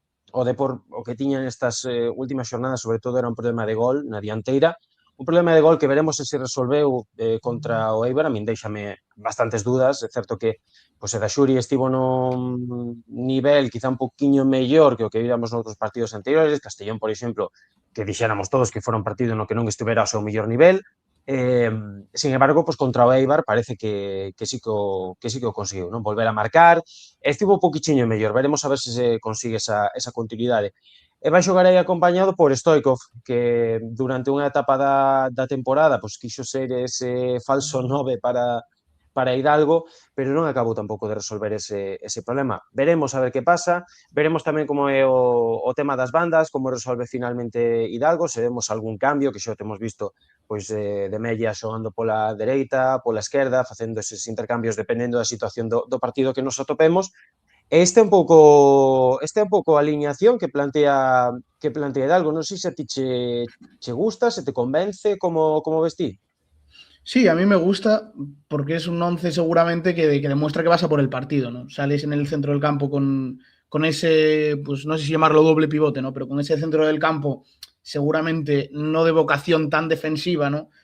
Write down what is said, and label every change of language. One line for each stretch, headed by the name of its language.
Galician: O Depor, o que tiña nestas últimas xornadas, sobre todo, era un problema de gol na dianteira, un problema de gol que veremos se resolveu contra o Eibar. A min déixame bastantes dudas, é certo que pois, da Xuri estivo nun nivel quizá un poquinho mellor que o que víramos noutros partidos anteriores, Castellón, por exemplo, que dixéramos todos que fora un partido no que non estuvera ao seu mellor nivel.
Spanish: Sin embargo,
Galician: pues contra o Eibar parece que sí que o conseguiu, non? Volver a marcar, estivo un poquichiño mellor, veremos a ver se consigue esa continuidade. E vai xogar aí acompañado por Stoichkov, que durante unha etapa da temporada pues, quixo ser ese falso 9 para Hidalgo, pero non acabou tampouco de resolver ese problema. Veremos a ver que pasa, veremos tamén como é o tema das bandas, como resolve finalmente Hidalgo, se vemos algún cambio, que xa o temos visto pois de Mella xogando pola dereita, pola esquerda, facendo eses intercambios dependendo da situación do partido que nos atopemos. Esta é un pouco a alineación que plantea Hidalgo. Non sei se a ti che gusta, se te convence, como ves ti.
Spanish: Sí, a mí me gusta porque es un 11 seguramente que demuestra que vas a por el partido, ¿no? Sales en el centro del campo con ese, pues no sé si llamarlo doble pivote, ¿no? Pero con ese centro del campo seguramente no de vocación tan defensiva, ¿no?